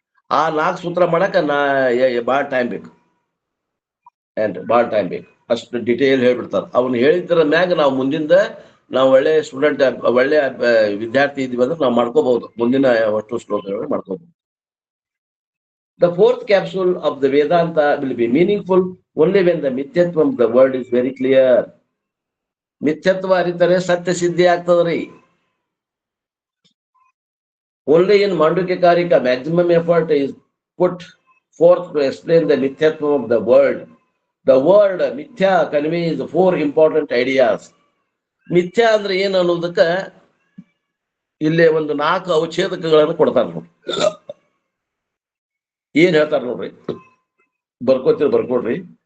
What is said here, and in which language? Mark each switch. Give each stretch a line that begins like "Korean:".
Kannada: ಆ 4 ಸೂತ್ರ ಮಾಡಕ ಭಾಳ ಟೈಮ್ ಬೇಕು, ಭಾಳ ಟೈಮ್ ಬೇಕು. ಅಷ್ಟು ಡಿಟೇಲ್ ಹೇಳ್ಬಿಡ್ತಾರ. ಅವ್ನು ಹೇಳಿದ್ರ ಮ್ಯಾಗ ನಾವು ಮುಂದಿಂದ ನಾವು ಒಳ್ಳೆ ಸ್ಟೂಡೆಂಟ್, ಒಳ್ಳೆ ವಿದ್ಯಾರ್ಥಿ ಇದೀವಿ ಅಂದ್ರೆ ನಾವು ಮಾಡ್ಕೋಬಹುದು, ಮುಂದಿನ ಅಷ್ಟು ಶ್ಲೋಕಗಳು ಮಾಡ್ಕೋಬಹುದು.
English: The 4th capsule of the Vedanta will be meaningful only when the ಮಿಥ್ಯತ್ವ of the world is very clear.
Kannada: ಮಿಥ್ಯತ್ವ ಅರಿತರೆ ಸತ್ಯ ಸಿದ್ಧಿ ಆಗ್ತದ್ರಿ.
English: Only in Mandukya Karika, maximum effort is put forth to explain the ಮಿಥ್ಯತ್ವ of the world. The word ಮಿಥ್ಯಾ conveys 4 important ideas.
Kannada: ಮಿಥ್ಯಾ ಅಂದ್ರೆ ಏನು ಅನ್ನೋದಕ್ಕ ಇಲ್ಲೇ ಒಂದು 4 ಅವಚ್ಛೇದಕಗಳನ್ನು ಕೊಡ್ತಾರ ನೋಡ್ರಿ. ಏನ್ ಹೇಳ್ತಾರ ನೋಡ್ರಿ, ಬರ್ಕೊಡ್ರಿ.